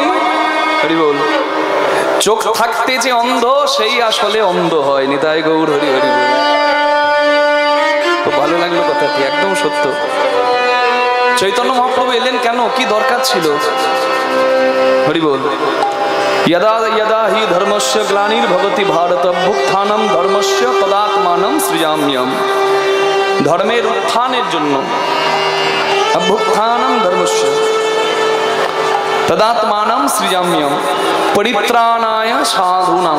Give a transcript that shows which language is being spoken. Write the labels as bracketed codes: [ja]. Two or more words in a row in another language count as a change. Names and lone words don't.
[bn] হরি বল। চোখ থাকতে যে অন্ধ সেই আসলে অন্ধ হয়। নিতাই গৌর হরি হরি বল। খুব ভালো লাগলো কথাটি, একদম সত্য। চৈতন্য মহাপ্রভু এলেন কেন, কি দরকার ছিল? হরি বল। [sa] यदा यदा हि धर्मस्य ग्लानिर्भवति भारत अभ्युत्थानं धर्मस्य तदात्मानं सृजाम्यहम्। [bn] ধর্মের উত্থানের জন্য अभ्युत्थानं धर्मस्य तदात्मानं सृजाम्यहम् परित्राणाय साधूनां।